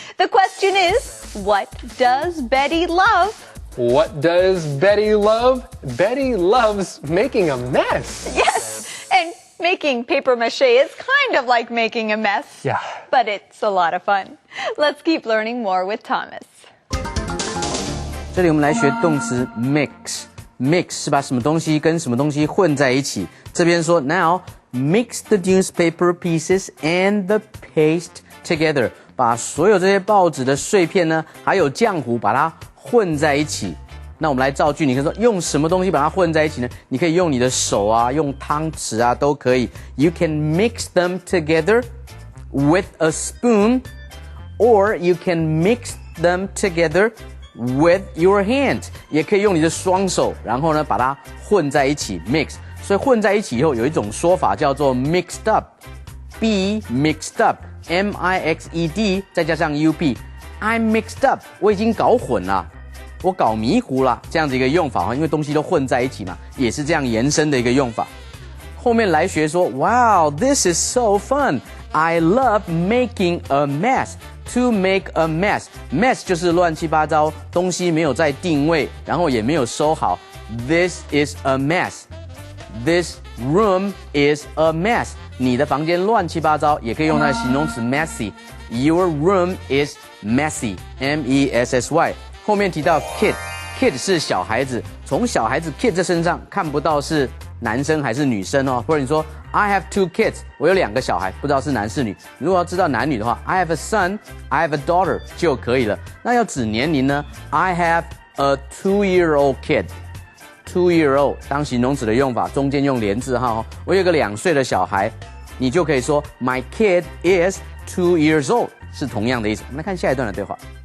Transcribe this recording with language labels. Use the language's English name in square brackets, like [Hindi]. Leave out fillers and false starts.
[English] The question is, what does Betty love? What does Betty love? Betty loves making a mess. Yes, and making paper mache is kind of like making a mess. Yeah. But it's a lot of fun. Let's keep learning more with Thomas. [Chinese] 这里我们来学动词 mix。mix 是把什么东西跟什么东西混在一起。这边说 [English] now mix the newspaper pieces and the paste together， [Chinese] 把所有这些报纸的碎片呢，还有浆糊把它混在一起。那我们来造句，你可以说用什么东西把它混在一起呢？你可以用你的手啊，用汤匙啊，都可以。 [English] You can mix them together with a spoon, or you can mix them together with your hand， [Chinese] 也可以用你的双手，然后呢把它混在一起 [English] mix。 [Chinese] 所以混在一起以后有一种说法叫做 mixed up，be mixed up，M-I-X-E-D 再加上 U-P， [English] I'm mixed up， [Chinese] 我已经搞混了，我搞迷糊了，这样子一个用法，因为东西都混在一起嘛，也是这样延伸的一个用法。后面来学说 [English] ，Wow, this is so fun. I love making a mess. To make a mess, [Chinese] mess 就是乱七八糟，东西没有在定位，然后也没有收好。 [English] This is a mess. This room is a mess. [Chinese] 你的房间乱七八糟，也可以用它的形容词 messy. [English] Your room is messy. M-E-S-S-Y. [Chinese] 后面提到 kid 是小孩子，从小孩子 kid 这身上看不到是男生还是女生哦，或者你说 [English] I have 2 kids， [Chinese] 我有2个小孩，不知道是男是女。如果要知道男女的话 [English] I have a son, I have a daughter [Chinese] 就可以了。那要指年龄呢 [English] I have a 2-year-old kid. [Chinese] 2-year-old 当形容词的用法，中间用连字号。我有个2岁的小孩，你就可以说 [English] My kid is 2 years old， [Chinese] 是同样的意思。我们来看下一段的对话。